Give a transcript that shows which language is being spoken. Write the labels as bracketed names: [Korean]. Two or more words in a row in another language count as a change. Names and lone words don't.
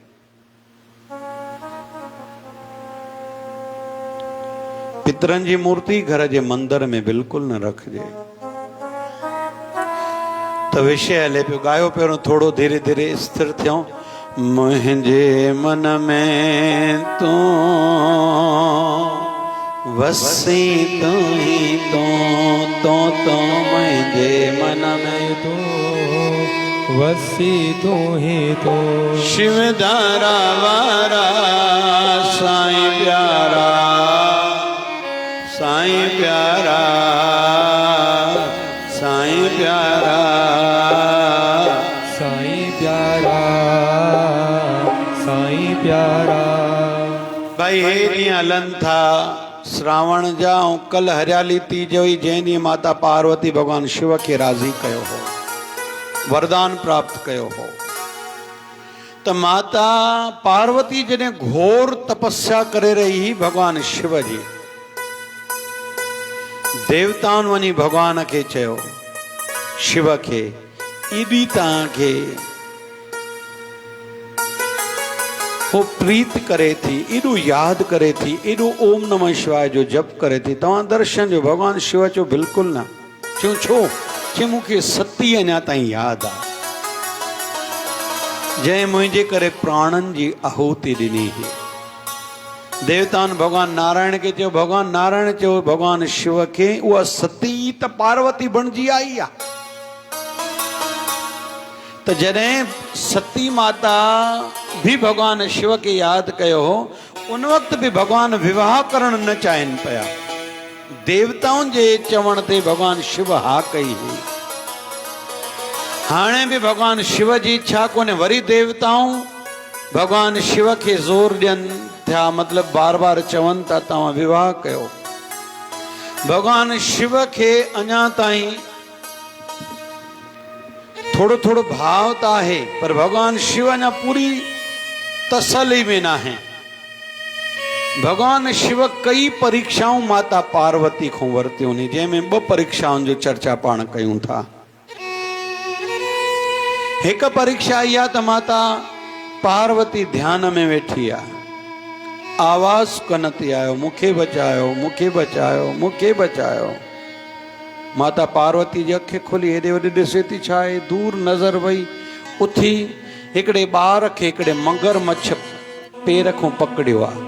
[Sindhi] पितरनि जी मूर्ति घर जे मंदर में बिल्कुलु न रखिजे। त विषय हले पियो, गायो पहिरियों थोरो धीरे धीरे स्थिर थियूं। मुंहिंजे मन में तूं वसी तू ही तो मुंहिंजे मन में तू वसी तू ही तो। शिवधारा वारा साईं प्यारा, साईं प्यारा, साईं प्यारा, साईं प्यारा, साईं प्यारा। भाई हे ॾींहं हलनि था श्रावण जा, ऐं कल हरियाली तीज हुई, जंहिं ॾींहुं माता पार्वती भॻवान शिव खे राज़ी कयो हो, वरदान प्राप्त कयो हो। त माता पार्वती जॾहिं घोर तपस्या करे रही हुई भॻवान शिव जी, देवताउनि वञी भॻवान खे चयो, शिव खे, एॾी तव्हांखे वो प्रीत करे थी, एॾो यादि करे थी, एॾो ओम नमः शिवाय जो जप करे थी, तव्हां दर्शन जो। भॻवान शिव चयो बिल्कुलु न। चयो छो? चयो मूंखे सती अञा ताईं यादि आहे, जंहिं मुंहिंजे करे प्राणनि जी आहुति ॾिनी हुई। देवताउनि भॻवान नारायण खे चयो, भॻवान नारायण चयो भॻवान शिव खे, उहा सती त पार्वती बणिजी आई आहे। त जॾहिं सती माता भी भॻवान शिव खे यादि कयो हो, उन वक़्तु बि भॻवान विवाह करणु न चाहिनि पिया। देवताउनि जे चवण ते भॻवान शिव हा कई हुई। हाणे बि भॻवान शिव जी इच्छा कोन्हे, वरी देवताऊं भॻवान शिव खे ज़ोर ॾियनि थिया, मतिलबु बार बार चवनि था तव्हां विवाह कयो। भॻवान शिव खे अञा ताईं थोड़ो थोड़ो भाव त आहे, पर भॻवान शिव अञा पूरी तसल्ली में न आहे। भॻवान शिव कई परीक्षाऊं माता पार्वती खां वरतियूं आहिनि, जंहिंमें 2 परीक्षाउनि जो चर्चा पाण कयूं था। हिकु परीक्षा इहा त माता पार्वती ध्यान में वेठी आहे, आवाज़ कन थी आयो, मूंखे बचायो, मूंखे बचायो, मूंखे बचायो। माता पार्वती जी अखि खुली हेॾे होॾे ॾिसे थी, छा आहे? दूर नज़र वई, उथी हिकिड़े ॿार खे, हिकिड़े मगरमच्छ पेर खां पकड़ियो आहे।